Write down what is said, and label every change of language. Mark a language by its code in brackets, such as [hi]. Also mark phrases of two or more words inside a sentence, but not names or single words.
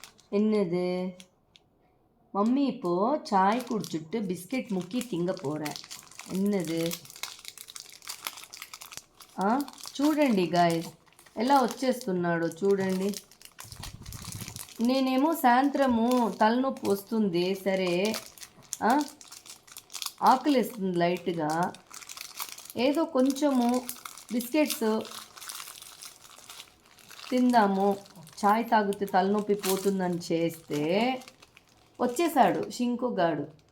[ta] என்னது? மம்மி இப்போ சாய் குடிச்சிட்டு பிஸ்கெட் முக்கி திங்க போகிறேன். என்னது? [te] చూడండి గాయస్ ఎలా వచ్చేస్తున్నాడో చూడండి. నేనేమో సాయంత్రము తలనొప్పి వస్తుంది, సరే ఆకలిస్తుంది లైట్గా, ఏదో కొంచెము బిస్కెట్స్ తిందాము, చాయ్ తాగితే తలనొప్పి పోతుందని చేస్తే వచ్చేసాడు శింకుగాడు.